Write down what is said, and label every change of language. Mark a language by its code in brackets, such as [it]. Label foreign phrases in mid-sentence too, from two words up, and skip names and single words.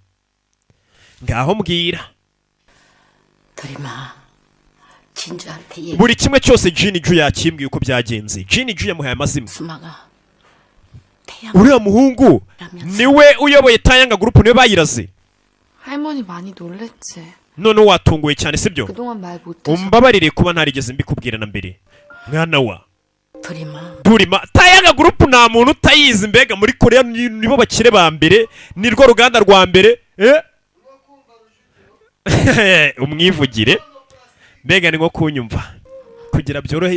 [rw] Ngaho mbwira. Buri kimwe cyose Jinju yakimbwiye uko byagenze. Jinju yamuhaye amazima. Uriya muhungu niwe uyoboye Tayanga Group, niwe bayiraze. [ko] 할머니 많이 놀랬지. [rw] None watunguye cyane sibyo? [ko] 그동안 말 못해서. [rw] Umbabarire kuba ntarigeze mbikubwira na mbere. Mwana wa Durima, Tayanga Group nta muntu utayizi, mbega muri Korea nibo bakire ba mbere, nirwo ruganda rwa mbere. Umwivugire, mbega ni nko kunyumva kugira byorohe.